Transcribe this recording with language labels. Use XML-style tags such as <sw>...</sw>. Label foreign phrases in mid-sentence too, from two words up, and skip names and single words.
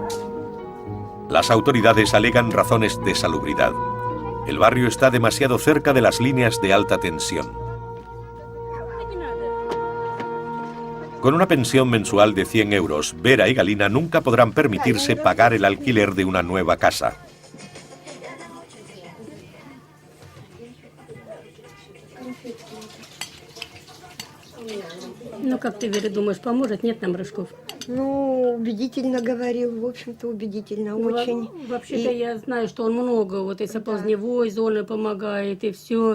<es>Las autoridades alegan razones de salubridad. El barrio está demasiado cerca de las líneas de alta tensión. Con una pensión mensual de 100 euros, Vera y Galina nunca podrán permitirse pagar el alquiler de una nueva casa.</es> <ru>Ну, как ты, Вера, думаешь, поможет? Нет нам рожков? Ну, убедительно говорил, в общем-то, убедительно очень. Вообще-то я знаю, что он много, вот и соползневой зоны помогает, и все.</ru>